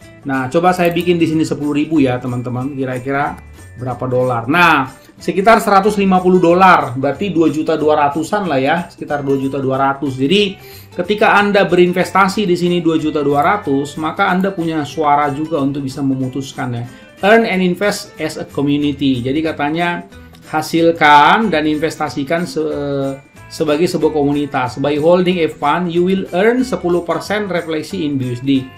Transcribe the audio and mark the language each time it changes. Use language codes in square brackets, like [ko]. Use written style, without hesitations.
[id] Nah, coba saya bikin di sini 10.000 ya teman-teman, kira-kira berapa dolar. Nah, sekitar 150 dolar, berarti 2.200.000-an lah ya, sekitar 2.200.000. Jadi, ketika Anda berinvestasi di sini 2.200.000, maka Anda punya suara juga untuk bisa memutuskan ya. [en] Earn and invest as a community. [id] Jadi katanya hasilkan dan investasikan sebagai sebuah komunitas. [en] By holding F1, you will earn 10% refleksi in BUSD.